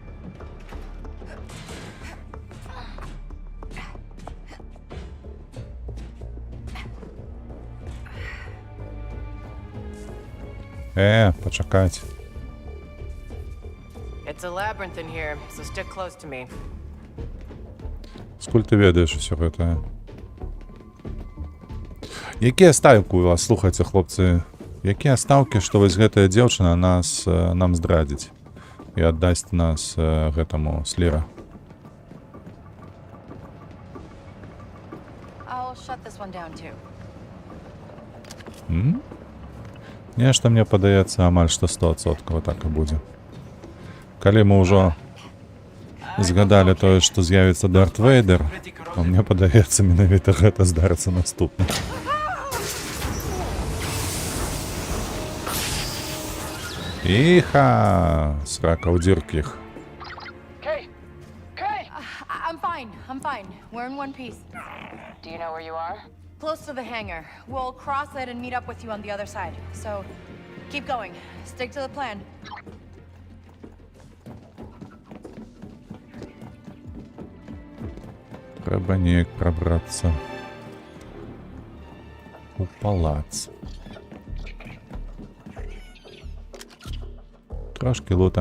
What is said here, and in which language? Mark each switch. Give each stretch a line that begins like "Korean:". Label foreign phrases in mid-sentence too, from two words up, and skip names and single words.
Ukrainian: Почекать.
English: It's a labyrinth in here, so stick close to me.
Belarusian: Скуль ти ведаєш усё гэта? Якія ставкі у вас, слухайце, хлопцы? Якія стаўкі, што вось гэтая дзяўчына нам здрадзіць і аддасць нас гэтаму Сліра?
English: I'll shut this one down too.
Belarusian: Нешта мне падаецца амаль што 100% так і будзе. Калі мы ўжо згадалі тое, што з'явіцца Дарт Вейдер, то мне падаецца, менавіта гэта здарыцца наступна. Іха! Срака ў дзіркіх.
English: I'm fine. We're in one piece. Do you know where you are? Close to the hangar. We'll cross it and meet up with you on the other side. So, keep going. Stick to the plan.
Belarusian: Трэба неяк прабрацца у палац. Трошки лута.